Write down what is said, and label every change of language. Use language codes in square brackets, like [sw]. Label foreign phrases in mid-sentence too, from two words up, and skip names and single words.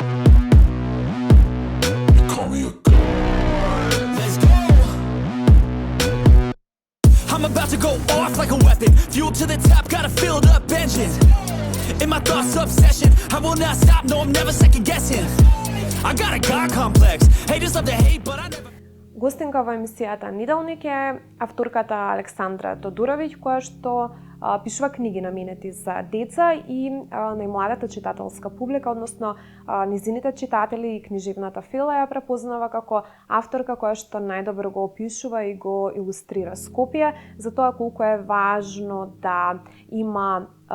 [en] You call me a god. Let's go. I'm about to go off like a weapon. Fuel to the top, got a filled up engine. In my thoughts, obsession. I will not stop, no, I'm never second guessing. I got a God complex. Haters love to hate, but I never. [mk] Гостинка во емисијата Неделник е авторката Александра Тодуровиќ, која што пишува книги наменети за деца и најмладата читателска публика, односно низините читатели и книжевната фила ја препознава како авторка која што најдобро го опишува и го илустрира Скопје, за тоа колку е важно да има